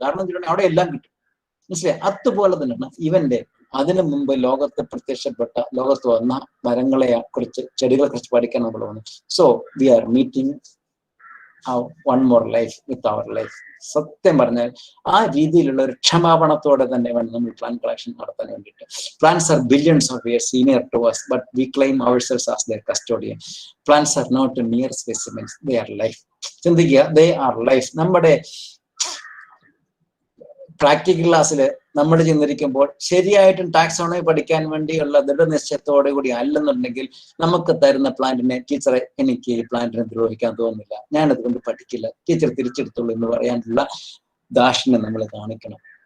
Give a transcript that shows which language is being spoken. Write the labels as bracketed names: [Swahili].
[Malayalam] കാരണം എന്താ, അവിടെ എല്ലാം കിട്ടും. മനസ്സിലായി? അതുപോലെ തന്നെയാണ് ഇവന്റെ അതിനു മുമ്പ് ലോകത്ത് പ്രത്യക്ഷപ്പെട്ട, ലോകത്ത് വന്ന മരങ്ങളെ കുറിച്ച്, ചെടികളെ കുറിച്ച് പഠിക്കാൻ നമ്മൾ വന്നു. [English] So we are meeting one more life with our life. [Malayalam] സത്യം പറഞ്ഞാൽ ആ രീതിയിലുള്ള ഒരു ക്ഷമാപണത്തോടെ തന്നെ വേണം നമ്മൾ പ്ലാൻ കളക്ഷൻ നടത്താൻ വേണ്ടിയിട്ട്. [English] Plants are billions of years senior to us, but we claim ourselves as their custodian. Plants are not mere specimens, they are life. [Malayalam] ചിന്തിക്കുക, [English] they are life. [Malayalam] നമ്മുടെ പ്രാക്ടിക്കൽ ക്ലാസ്സിൽ നമ്മൾ ചിന്തിരിക്കുമ്പോൾ ശരിയായിട്ടും ടാക്സോണമി പഠിക്കാൻ വേണ്ടിയുള്ള ദൃഢനിശ്ചയത്തോടു കൂടി അല്ലെന്നുണ്ടെങ്കിൽ നമുക്ക് തരുന്ന പ്ലാന്റിനെ, ടീച്ചറെ എനിക്ക് ഈ പ്ലാന്റിനെ ദ്രോഹിക്കാൻ തോന്നുന്നില്ല, ഞാൻ അതുകൊണ്ട് പഠിക്കില്ല, ടീച്ചർ തിരിച്ചെടുത്തുള്ളൂ എന്ന് പറയാനുള്ള ദാക്ഷിണ്യം നമ്മൾ കാണിക്കണം.